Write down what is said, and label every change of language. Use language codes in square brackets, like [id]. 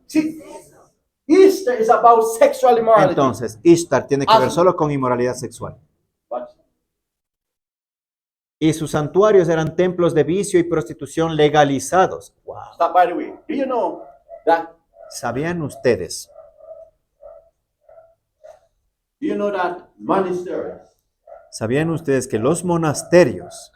[en] See, Easter is about sexual immorality. [es] Entonces, Ishtar tiene que ver solo con inmoralidad sexual. [en] Watch. [es] Y sus santuarios eran templos de vicio y prostitución legalizados. Wow. [en] Stop, by the way. Do you know that? [es] ¿Sabían ustedes? [en] Do you know that monasteries, [es] ¿Sabían ustedes que los monasterios,